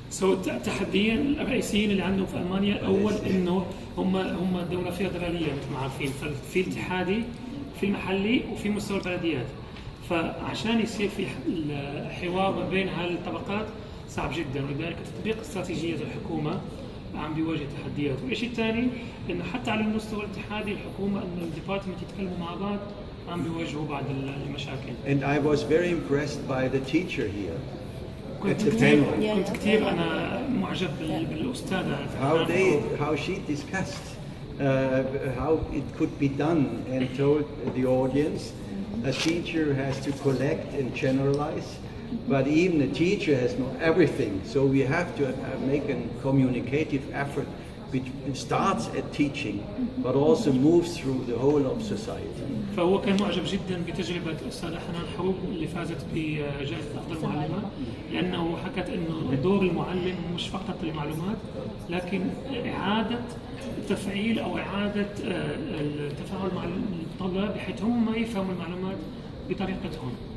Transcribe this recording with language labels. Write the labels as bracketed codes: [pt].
[ar] التحديين الرئيسيين اللي عندهم في ألمانيا الأول إنه هم دولة فيدرالية مثل ما عارفين، ففي الاتحادي في المحلي وفي مستوى البلديات، فعشان يصير في حوار ما بين هالطبقات صعب جدا، ولذلك تطبيق استراتيجية الحكومة عم بيواجه تحديات. والشيء الثاني انه حتى على المستوى الاتحادي الحكومه انه الديبارتمنت يتكلموا مع بعض عم بيواجهوا بعض المشاكل. [en] And I was very impressed by the teacher here. [ar] كنت كثير انا معجب بالاستاذه. [en] How she discussed how it could be done and told the audience a teacher has to collect and generalize. But even a teacher has not everything, so we have to make a communicative effort which starts at teaching, but also moves through the whole of society. [ar] فهو كان معجب جدا بتجربة الأستاذة حنان حروب اللي فازت بجائزة أفضل معلمة، لأنه حكت إنه دور المعلم مش فقط المعلومات، لكن إعادة تفعيل أو إعادة التفاعل مع الطلاب بحيث هم يفهموا المعلومات بطريقتهم.